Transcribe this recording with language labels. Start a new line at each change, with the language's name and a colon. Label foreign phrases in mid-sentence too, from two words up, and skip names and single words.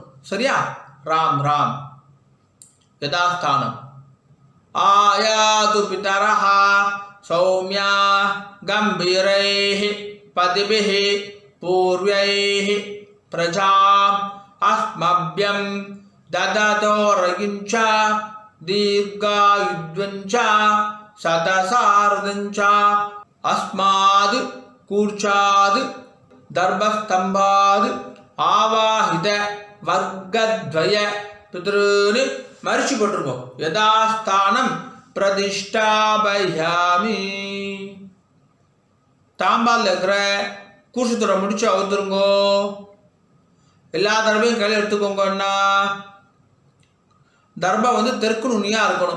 Tamil: சரியா? ராம் ராம். யதாஸ்தானம்.
Sanskrit: आयन्तु पितरः सौम्याः गम्भीरैः पथिभिः पूर्व्यैः प्रजाम् अस्मभ्यम् ददतोरगिंच दीर्घायुध्वंच सदसार्धंच अस्माद् कूर्चाद् दर्भस्तंभाद् आवाहित वर्गद्वय पितॄन्
Tamil: மரிச்சு போட்டிருக்கோம்.
Sanskrit: यथास्थानं प्रतिष्ठापयामि.
Tamil: தாம்பால் இருக்கிற கூசுத்துறை முடிச்சு அவுத்துருங்கோ. எல்லா தர்பையும் கையில் எடுத்துக்கோங்கன்னா தர்பா தெற்கு நுனியாக இருக்கணும்.